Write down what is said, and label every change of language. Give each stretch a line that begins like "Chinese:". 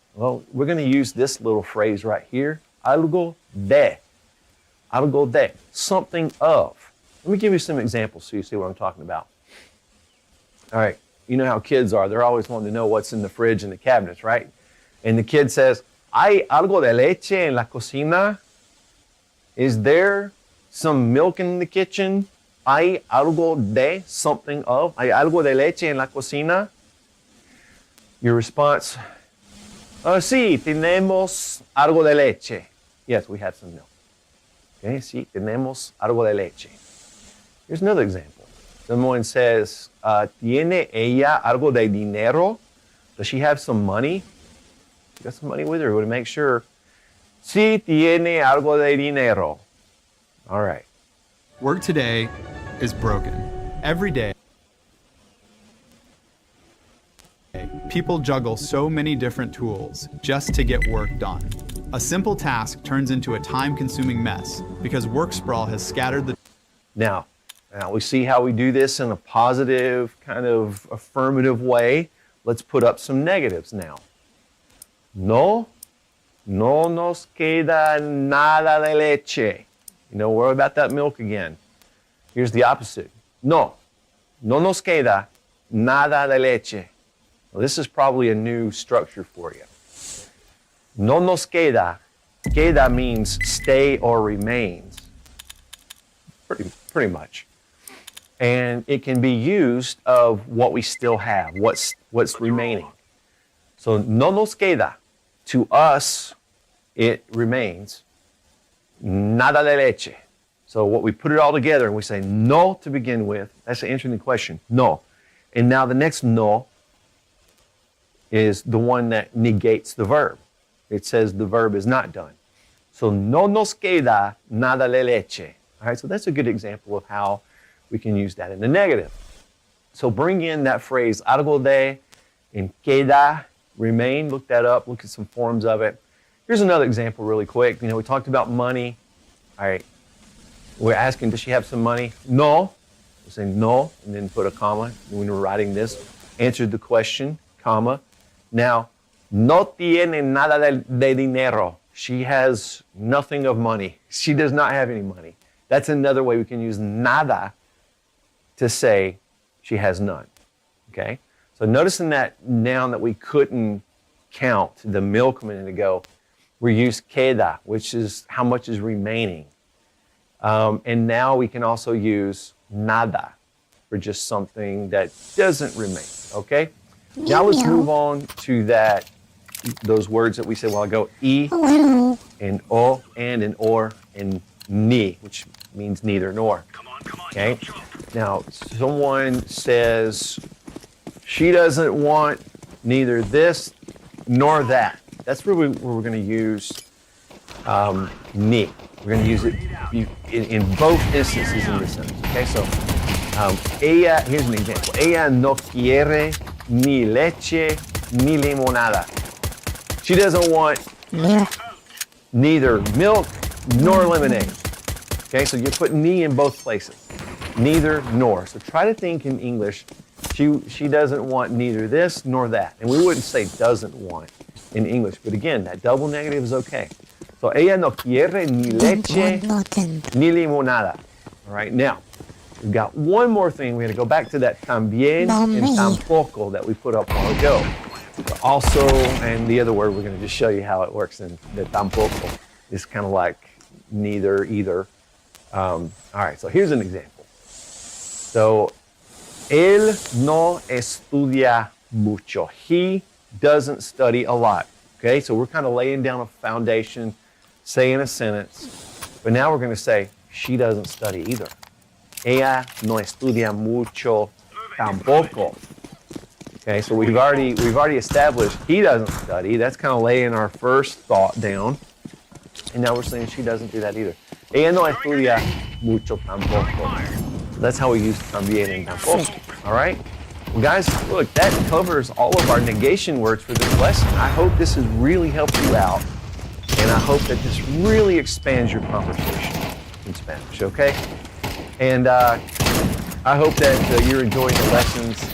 English: Well, we're going to use this little phrase right here, algo de. Algo de, something of. Let me give you some examples so you see what I'm talking about. All right, you know how kids are. They're always wanting to know what's in the fridge and the cabinets, right? And the kid says,
Spanish: ¿Hay algo de leche en la cocina?
English: Is there some milk in the kitchen?
Spanish: ¿Hay algo de,
English: something of?
Spanish: ¿Hay algo de leche en la cocina?
English: Your response,
Spanish: sí, tenemos algo de leche.
English: Yes, we have some milk.
Spanish: Okay, sí, tenemos algo de leche.
English: Here's another example. Someone says,
Spanish: ¿tiene ella algo de dinero?
English: Does she have some money? She got some money with her. We want to make sure.
Spanish: Sí, tiene algo de dinero.
English: All right. Work today is broken. Every day, people juggle so many different tools just to get work done. A simple task turns into a time-consuming mess because work sprawl has scattered the... Now we see how we do this in a positive, kind of affirmative way. Let's put up some negatives now.
Spanish: No nos queda nada de leche.
English: Worry about that milk again. Here's the opposite.
Spanish: No nos queda nada de leche.
English: Well, this is probably a new structure for you.
Spanish: No nos queda.
English: Queda means stay or remains. Pretty much. And it can be used of what we still have, what's remaining. So
Spanish: no nos queda.
English: To us, it remains
Spanish: nada de leche.
English: So what we put it all together and we say no to begin with. That's an interesting question. No. And now the next no is the one that negates the verb. It says the verb is not done.
Spanish: So no nos queda nada de leche.
English: All right, so that's a good example of how we can use that in the negative. So bring in that phrase algo de and queda, remain. Look that up. Look at some forms of it. Here's another example really quick. We talked about money. All right, we're asking, does she have some money? No. We're saying no, and then put a comma when we're writing this. Answered the question, comma.
Spanish: Now, no tiene nada de dinero.
English: She has nothing of money. She does not have any money. That's another way we can use nada to say she has none. Okay? So notice in that noun that we couldn't count, the milk a minute ago, we used queda, which is how much is remaining. And now we can also use nada for just something that doesn't remain. Okay? Now let's move on to those words that we said a while ago, y, and o, and or, and ni, which means neither nor. Okay? Now, someone says she doesn't want neither this nor that. That's where we're going to use ni. We're going to use it in both instances in this sentence. Okay, so ella, here's an example.
Spanish: Ella no quiere ni leche ni limonada.
English: She doesn't want neither milk nor lemonade. Okay, so you put ni in both places. Neither nor. So try to think in English. She doesn't want neither this nor that. And we wouldn't say doesn't want in English. But again, that double negative is okay.
Spanish: So ella no quiere ni leche ni limonada.
English: All right, now, we've got one more thing. We got to go back to that también and tampoco that we put up a while ago. Also, and the other word, we're going to just show you how it works in the tampoco. It's kind of like neither, either. All right, so here's an example.
Spanish: So, él no estudia mucho.
English: He doesn't study a lot. Okay, so we're kind of laying down a foundation, saying a sentence, but now we're going to say, she doesn't study either.
Spanish: Ella no estudia mucho tampoco.
English: Okay, so we've already established he doesn't study. That's kind of laying our first thought down. And now we're saying she doesn't do that either.
Spanish: Ella no estudia mucho tampoco.
English: So that's how we use también and tampoco. All right? Well, guys, look, that covers all of our negation words for this lesson. I hope this has really helped you out. And I hope that this really expands your conversation in Spanish, okay? And I hope that you're enjoying the lessons.